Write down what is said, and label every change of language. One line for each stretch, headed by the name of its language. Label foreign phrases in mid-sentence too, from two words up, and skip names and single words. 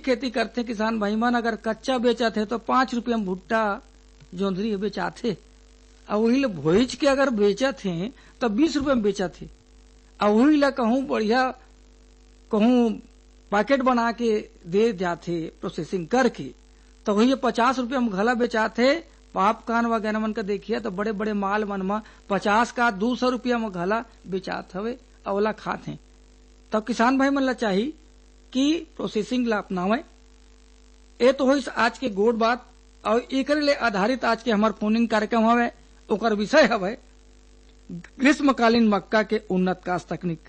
Chhattisgarhi: खेती करते किसान भाई मन अगर कच्चा बेचा थे तो 5 रुपये में भुट्टा जोंधरी बेचा थे, और वही ले भोज के अगर बेचा थे तो 20 रुपये में बेचा थे, और वही ला कहूं बढ़िया कहूं पैकेट बना के दे जाते प्रोसेसिंग करके तो वही 50 रुपये में घला बेचाते। पाप कान वगैरह मन का देखिए तो बड़े बड़े माल मन में 50 का 200 रुपया में घला बेचात हवे अवला खाते। तो किसान भाई मन ला चाहिए कि प्रोसेसिंग ला अपनावे। ये तो होइस आज के गोड़ बात, और एकरे ले आधारित आज के हमार फोनिंग कार्यक्रम हवे। ओकर विषय हवे ग्रीष्मकालीन मक्का के उन्नत काश तकनीक।